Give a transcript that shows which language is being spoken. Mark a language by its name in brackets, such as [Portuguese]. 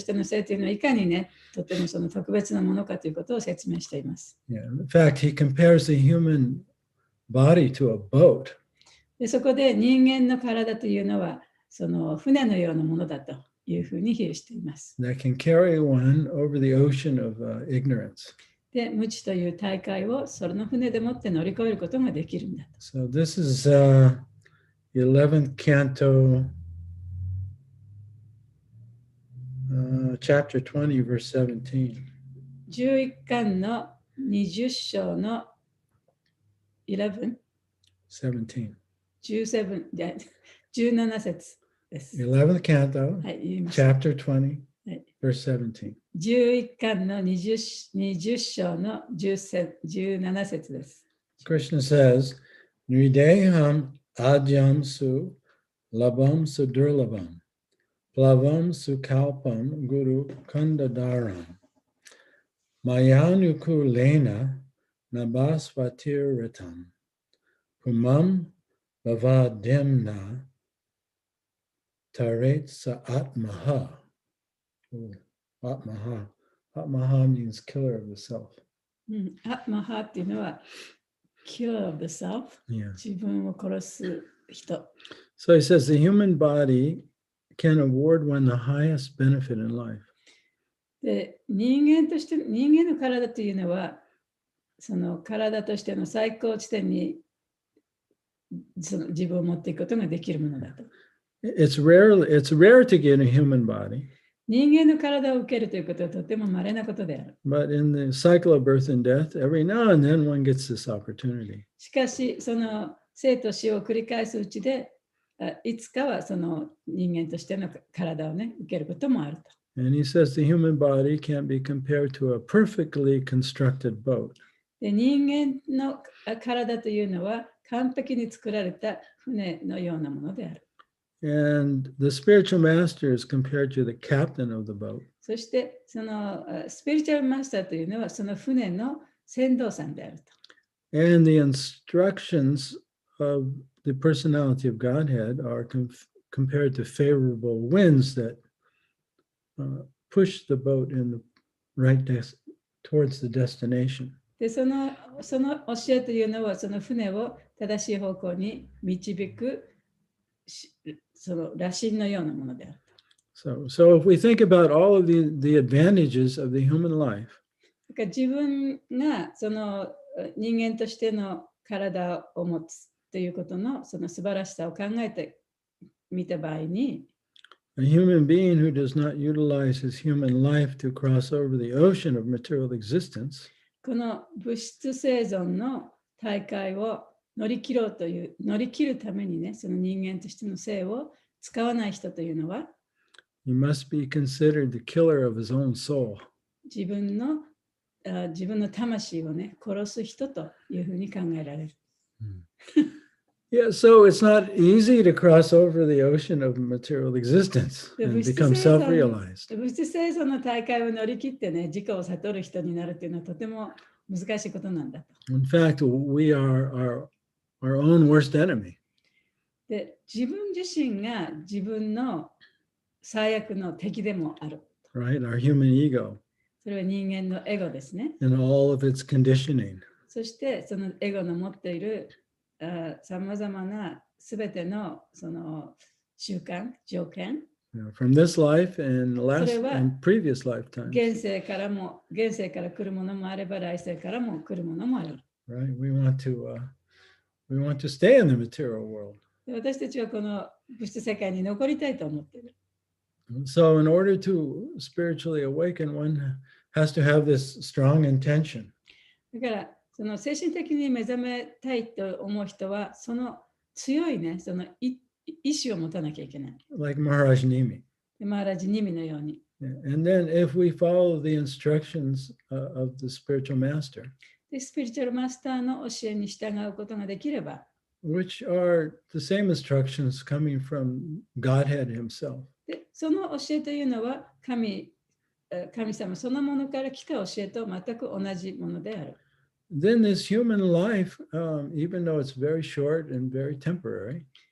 [Japanese] しての性というのはいかにね、とてもその特別なものかということを説明しています。 [English] Yeah. In fact, he compares the human body to a boat. [Japanese] で、そこで人間の体というのはその船のようなものだというふうに比喩しています。 [English] That can carry one over the ocean of ignorance. [Japanese] で、無知という大海をその船でもって乗り越えることができるんだと。 [English] So this is the 11th canto, chapter 20, verse 17. [Japanese] 11巻の20章の11、 [English] 17. [Japanese] 17節です。 [English] 11th canto, [Japanese] はい、言いました。 [English] chapter 20, [Japanese] はい、 [English] verse 17. [Japanese] 11巻の 20章の17節です。 [English] Krishna says, [Sanskrit] Nrideham adyam su labam sudurlabam, plavam sukalpam guru kandadaram, mayanukulena nabasvatiritam, pumam bhavadimna taret sa atmaha. [English] Oh, atmaha. Atmaha means killer of the self. [Japanese] アマハっていうのは [English] killer of the self、 Yeah. [Japanese] 自分を殺す人。 [English] So he says the human body can award one the highest benefit in life. [Japanese] で、人間の体というのはその体としての最高地点にその自分を持っていくことができるものだと。 [English] It's rare to get a human body, [Japanese] 人間の体を受けるということはとても稀なことである。 [English] but in the cycle of birth and death, every now and then one gets this opportunity. [Japanese] しかし、その生と死を繰り返すうちで、いつかはその人間としての体をね、受けることもあると。 [English] And he says the human body can be compared to a perfectly constructed boat. [Japanese] で、人間の体というのは完璧に作られた船のようなものである。 [English] And the spiritual master is compared to the captain of the boat. [Japanese] そしてそのスピリチュアルマスターというのはその船の船頭さんであると。 [English] And the instructions of the personality of Godhead are compared to favorable winds that push the boat in the right towards the destination. [Japanese] で、その教えというのはその船を正しい方向に導くその羅針のようなものである。 [English] So if we think about all of the advantages of the human life, [Japanese] だから自分がその人間としての体を持つということのその素晴らしさを考えてみた場合に、 [English] a human being who does not utilize his human life to cross over the ocean of material existence [Japanese] この物質生存の大海を乗り切るためにね、その人間としての性を使わない人というのは、 [English] he must be considered the killer of his own soul. [Japanese] 自分の魂をね、殺す人というふうに考えられる。 [English] Yeah, so it's not easy to cross over the ocean of material existence and become self-realized. [Japanese] 物質生存の大会を乗り切ってね、自己を悟る人になるというのはとても難しいことなんだと。 [English] In fact, we are our own worst enemy. [Japanese] で、自分自身が自分の最悪の敵でもある。 [English] Right? Our human ego [Japanese] それは人間のエゴですね。 [English] and all of its conditioning. [Japanese] そしてそのエゴの持っているさまざまなすべてのその習慣、条件、 [English] from this life and last [Japanese] それは [English] and previous lifetimes. [Japanese] 現世から来るものもあれば来世からも来るものもある。 [English] Right? We want to stay in the material world. [Japanese] で私たちはこの物質世界に残りたいと思っている。 [English] So in order to spiritually awaken, one has to have this strong intention. [Japanese] だからその精神的に目覚めたいと思う人はその強いね、その意志を持たなきゃいけない。 [English] Like Maharaj Nimi. [Japanese] でマハラジニミのように。 [English] And then if we follow the instructions of the spiritual master, [Japanese] でスピリチュアルマスターの教えに従うことができれば、 [English] which are the same instructions coming from Godhead himself. [Japanese] でその教えというのは神様そのものから来た教えと全く同じものである。 [English] Then this human life, even though it's very short and very temporary,